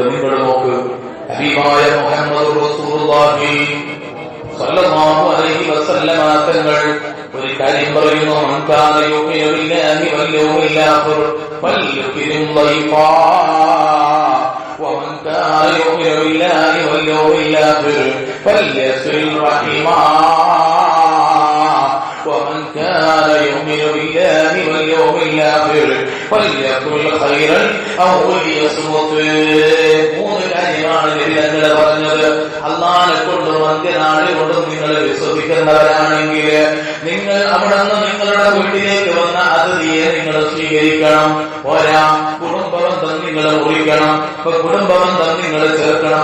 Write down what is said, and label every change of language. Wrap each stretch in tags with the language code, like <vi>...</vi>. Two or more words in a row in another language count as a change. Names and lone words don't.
<ml>നിങ്ങൾ നോക്ക്, ഹബീബായ മുഹമ്മദ് റസൂലുള്ളാഹി</ml> <ar>صلى الله عليه وسلم</ar> <ml>തങ്ങൾ ഒരു കാര്യം പറയുന്നു,</ml> <ar>من كان يؤمن بالله واليوم الآخر فليكرم ضيفا ومن كان يؤمن بالله واليوم الآخر فليصل رحمه ومن كان يؤمن بالله واليوم الآخر فليقل خيرا أو ليصمت.</ar> <ml>മൂന്ന് കാര്യമാണ് നബിതങ്ങൾ പറഞ്ഞത്. അല്ലാഹുവിനെ കൊണ്ടും അന്ത്യനാളിൽ കൊണ്ടും നിങ്ങൾ വിശ്വസിക്കുന്നവരാണെങ്കിൽ നിങ്ങൾ അവിടെ നിന്ന് നിങ്ങളുടെ വീട്ടിലേക്ക് വന്ന അതിഥിയെ നിങ്ങൾ സ്വീകരിക്കണം. ഒരാ കുടുംബബന്ധം നിങ്ങൾ മുറിക്കണം, കുടുംബബന്ധം നിങ്ങൾ ചേർക്കണം.</ml>